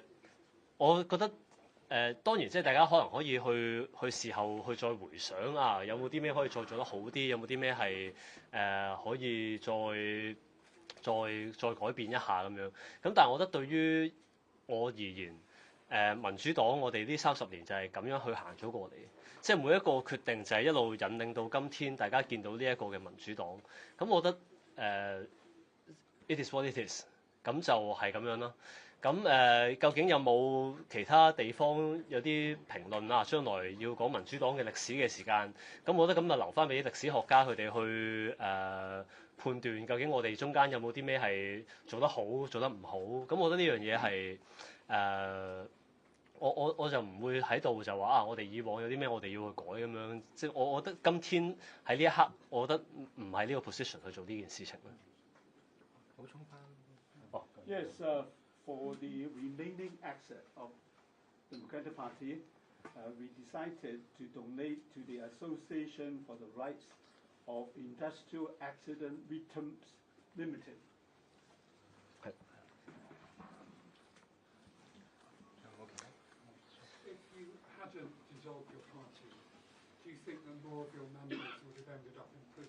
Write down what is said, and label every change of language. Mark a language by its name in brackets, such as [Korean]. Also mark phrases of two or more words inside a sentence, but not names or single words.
[Cantonese] 我覺得當然即係大家可能可以去事後去再回想啊，有冇啲咩可以再做得好啲，有冇啲咩係可以再改變一下咁樣。咁但係我覺得對於我而言，民主黨我哋呢30年就係咁樣去行咗過嚟，即係每一個決定就係一路引領到今天大家見到呢一個嘅民主黨。咁我覺得 [English] it is what it is， [Cantonese] 咁就係咁樣啦。咁究竟有冇其他地方有啲評論啊？將來要講民主黨嘅歷史嘅時間，咁我覺得咁就留翻俾啲歷史學家佢哋去判斷，究竟我哋中間有冇啲咩係做得好，做得唔好。咁我覺得呢樣嘢係我就唔會喺度就話啊，我哋以往有啲咩我哋要去改咁樣。即係我覺得今天喺呢一刻，我覺得唔係呢個 position 去做呢件事情啦。補充翻。哦。 [English] Yes, for the remaining asset of the Democratic Party, we decided to donate to the Association for the Rights of Industrial Accident Victims Limited. If you hadn't dissolved your party, do you think that more of your members would have ended up in prison?